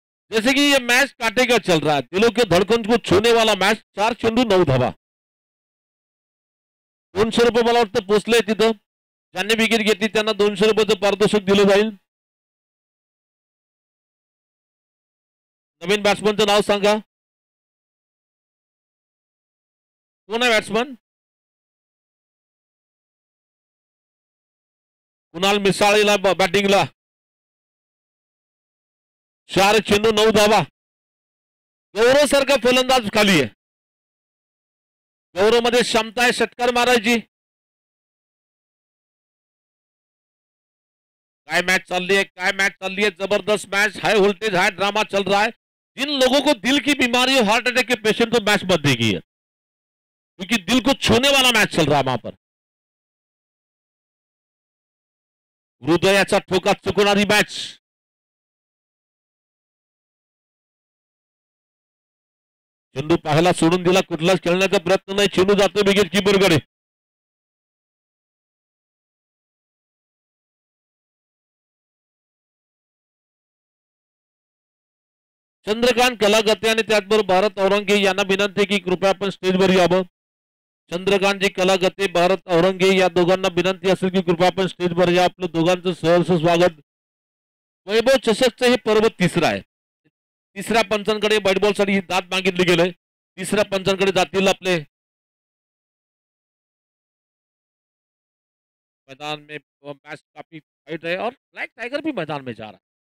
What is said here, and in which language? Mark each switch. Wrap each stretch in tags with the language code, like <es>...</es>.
<hi>जैसे कि ये मैच कांटे का चल रहा है, दिलों के धड़कन को छूने वाला मैच।</hi> <mr>4 चेंडू 9 धावा। 200 रुपये मला वाटतं पोचले तिथं। ज्यांनी विकेट घेतली त्यांना 200 रुपयाचं पारितोषिक दिलं जाईल। नवीन बॅट्समनचं नाव सांगा, कोण आहे बॅट्समन? कुणाल मिसाळीला बॅटिंगला। 4 चेंडू 9 धावा। गौरव सारखा फलंदाज खाली आहे। गौरव मध्ये क्षमता आहे षटकार मारायची, काय</mr> <hi>मैच चल रही है, काय मैच चल रही है, जबरदस्त match, high voltage high drama चल रहा है। जिन लोगों को दिल की बीमारी हो, हार्ट अटैक के पेशेंट को मैच मत देखिए, क्योंकि दिल को छूने वाला मैच चल रहा है वहां पर।</hi> <mr>हृदयाचा ठोका चुकवणारी मॅच। चेंडू पाहायला सोडून दिला, कुठलाच खेळण्याचा प्रयत्न नाही, चेंडू जातो विकेट किपरकडे। चंद्रकांत कलागते आणि त्याचबरोबर भारत औरंगे यांना विनंती की कृपया आपण स्टेजवर यावं। चंद्रकांतजी कलागते, भारत औरंगे या दोघांना विनंती असेल की कृपया आपण स्टेजवर या। आपलं दोघांचं सहर्ष स्वागत। वैभव चषकचं हे पर्व तिसरं आहे। तिसऱ्या पंचांकडे बॅट बॉल साठी दाद मागितले गेले, तिसऱ्या पंचांकडे जातील आपले।</mr> <hi>मैदान में मैच काफी टाइट है और ब्लैक टाइगर भी मैदान में जा रहा है।</hi>